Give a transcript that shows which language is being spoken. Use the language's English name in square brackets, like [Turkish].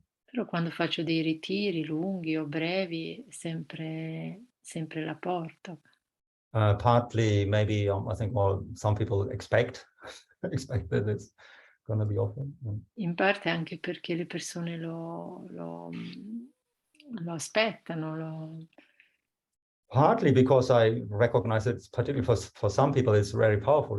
[Italian] Però quando faccio dei ritiri lunghi o brevi, sempre la porto. [English] Partly, maybe I think, well, some people expect that it's going to be often. [Italian] In parte anche perché le persone lo aspettano. [English] Partly because I recognize it's particularly for some people it's very powerful.